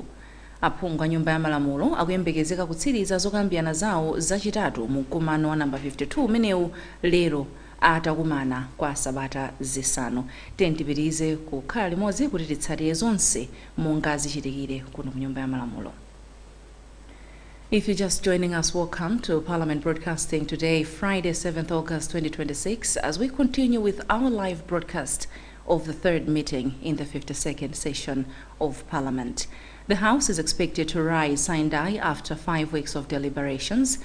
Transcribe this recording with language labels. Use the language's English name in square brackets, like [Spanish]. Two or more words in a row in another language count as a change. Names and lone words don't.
[Nyanja] Aphungu a nyumba ya malamulo akuyembekezeka kutsiriza zokambirana zawo zachitatu mu mkumano wa namba 52 umenewu lero atakumana kwa sabata zisanu. Tipitirize kukhala limodzi kuti titsatire zonse monga zichitikire kuno ku nyumba ya malamulo. [English] If you're just joining us, welcome to Parliament Broadcasting today, Friday, 7th August 2026, as we continue with our live broadcast of the third meeting in the 52nd session of Parliament. The House is expected to rise sine die after 5 weeks of deliberations.